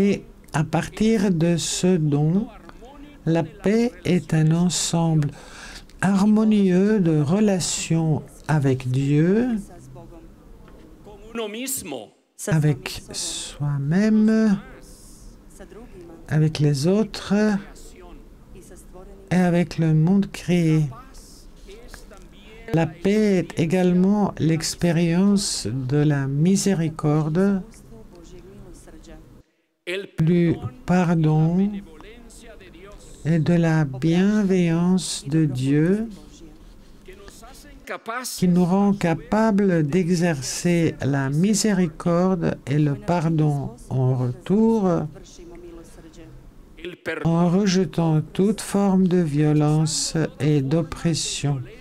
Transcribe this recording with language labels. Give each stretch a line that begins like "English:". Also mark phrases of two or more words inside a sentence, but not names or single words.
French: Et à partir de ce don, la paix est un ensemble harmonieux de relations avec Dieu,
Croatian: Sa Bogom,
Spanish: con uno mismo,
Croatian: sa
French: avec soi-même,
Croatian: sa drugima
French: avec les autres
Croatian: i sa stvorenim.
French: et avec le monde créé. La paix est également l'expérience de la miséricorde,
Croatian: Iskustvo Božjeg milosrđa
French: du pardon et de la bienveillance de Dieu qui nous rend capables d'exercer la miséricorde et le pardon en retour en rejetant toute forme de violence et d'oppression.